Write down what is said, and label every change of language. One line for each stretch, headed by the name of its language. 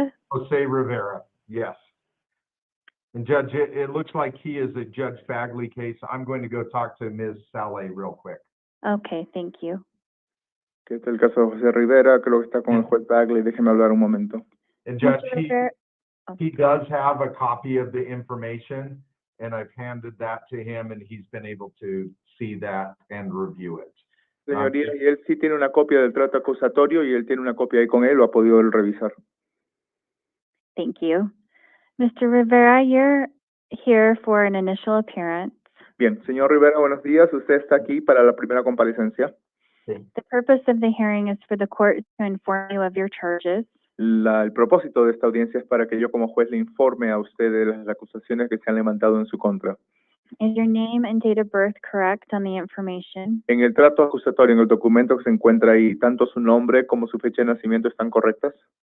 English: Jose Rivera, yes. And Judge, it looks like he is a Judge Bagley case. I'm going to go talk to Ms. Saleh real quick. Okay, thank you.
Spanish: que es el caso de José Rivera, creo que está con el juez Bagley. Déjeme hablar un momento.
English: And Judge, Mr. Rivera- he does have a copy of the information, and I've handed that to him, and he's been able to see that and review it.
Spanish: Señoría, y él sí tiene una copia del trato acusatorio y él tiene una copia ahí con él, lo ha podido él revisar.
English: Thank you. Mr. Rivera, you're here for an initial appearance.
Spanish: Bien, señor Rivera, buenos días. Usted está aquí para la primera comparecencia.
English: The purpose of the hearing is for the court to inform you of your charges.
Spanish: El propósito de esta audiencia es para que yo como juez le informe a usted de las acusaciones que se han levantado en su contra.
English: Is your name and date of birth correct on the information?
Spanish: En el trato acusatorio, en el documento que se encuentra ahí, tanto su nombre como su fecha de nacimiento están correctas.